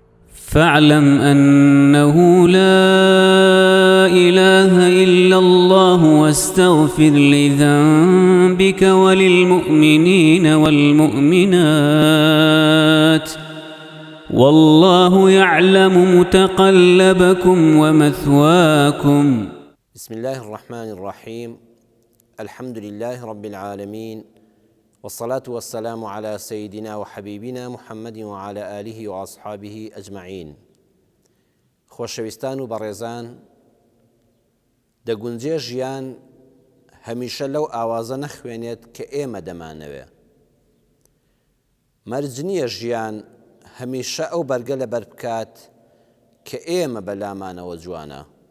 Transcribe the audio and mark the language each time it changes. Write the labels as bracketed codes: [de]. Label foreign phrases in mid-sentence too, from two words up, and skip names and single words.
[ar] فاعلم أنه لا إله إلا الله واستغفر لذنبك وللمؤمنين والمؤمنات والله يعلم متقلبكم ومثواكم. بسم الله الرحمن الرحيم. الحمد لله رب العالمين، والصلاة والسلام على سيدنا وحبيبنا محمد وعلى آله وأصحابه أجمعين. [ckb] خۆشەویستان و بەڕێزان، دەگونجێ ژیان هەمیشە لەو ئاوازە نەخوێنێت کە ئێمە دەمانەوێ. مەرج نییە ژیان هەمیشە ئەو بەرگە لەبەر بکات کە ئێمە بەلامانەوە جوانە.